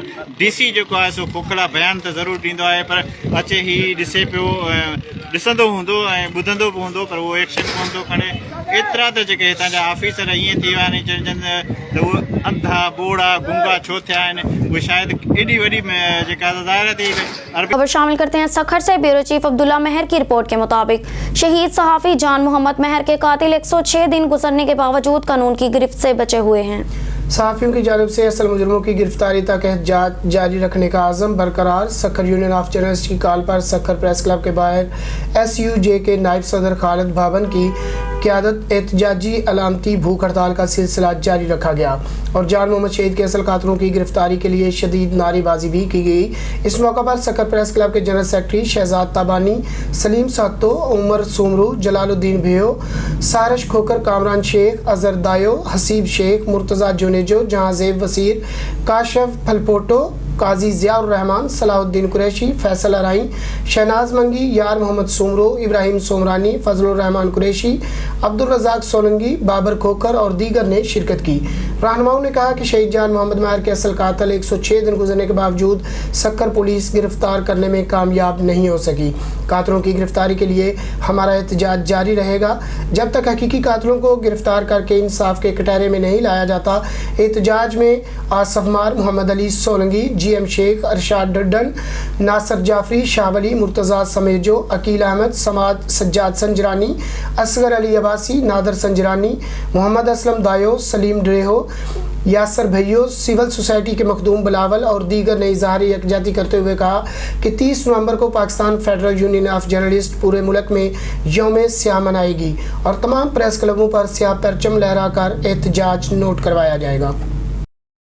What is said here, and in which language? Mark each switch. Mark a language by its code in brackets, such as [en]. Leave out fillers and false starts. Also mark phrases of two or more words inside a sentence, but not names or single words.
[sd] DC जेको आहे सो खोखला बयान त ज़रूरु ॾींदो आहे, पर अचे ही ॾिसे पियो, ॾिसंदो हूंदो ऐं ॿुधंदो बि हूंदो, पर उहो एक्शन कोन थो खणे। एतिरा त जेके हितां जा ऑफिसर ईअं थी विया आहिनि चवनि त उहे अंधा बोड़ा गुंगा छो थिया आहिनि। उहे शायदि एॾी वॾी जेका ज़ाहिर थी [ur] خبر شامل کرتے ہیں سکھر سے. [en] bureau chief [ur] عبداللہ مہر کی رپورٹ کے مطابق شہید صحافی جان محمد مہر کے قاتل 106 دن گزرنے کے باوجود قانون کی گرفت سے بچے ہوئے ہیں. صحافیوں کی جانب سے اصل مجرموں کی گرفتاری تک جانچ جاری رکھنے کا عزم برقرار. سکھر یونین آف جرنلسٹ کی کال پر سکھر پریس کلب کے باہر SUJ کے نائب صدر خالد بھاون کی قیادت احتجاجی علامتی بھوک ہڑتال کا سلسلہ جاری رکھا گیا اور جان محمد شہید کے اصل قاتلوں کی گرفتاری کے لیے شدید نعرے بازی بھی کی گئی. اس موقع پر سکھر پریس کلب کے [en] general secretary [ur] شہزاد تابانی، سلیم ساتو، عمر سومرو، جلال الدین بھیو، سارش کھوکھر، کامران شیخ، اظہر دایو، حسیب شیخ، مرتضیٰ جونیجو، جہانزیب وسیر، کاشف پھلپوٹو، قاضی ضیاء الرحمان، صلاح الدین قریشی، فیصل ارائیں، شہناز منگی، یار محمد سومرو، ابراہیم سومرانی، فضل الرحمان قریشی، عبدالرزاق سولنگی, بابر کھوکھر اور دیگر نے شرکت کی. رہنماؤں نے کہا کہ شہید جان محمد مہر کے اصل قاتل 106 دن گزرنے کے باوجود سکھر پولیس گرفتار کرنے میں کامیاب نہیں ہو سکی. قاتلوں کی گرفتاری کے لیے ہمارا احتجاج جاری رہے گا جب تک حقیقی قاتلوں کو گرفتار کر کے انصاف کے کٹہرے میں نہیں لایا جاتا. احتجاج میں آصف مار, محمد علی سولنگی، GM شیخ، ارشاد ڈڈن، ناصر جعفری، شاہ ولی، مرتضیٰ سمیجو، عقیل احمد, صمد سجاد سنجرانی، اصغر علی عباسی، نادر سنجرانی، محمد اسلم دایو، سلیم ڈریہو, یاسر بھیو, [en] civil society [ur] کے مخدوم بلاول اور دیگر نے اظہار یکجہتی کرتے ہوئے کہا کہ 30 نومبر کو پاکستان فیڈرل یونین آف جرنلسٹ پورے ملک میں یوم سیاہ منائے گی اور تمام پریس کلبوں پر سیاہ پرچم لہرا کر احتجاج نوٹ کروایا جائے گا.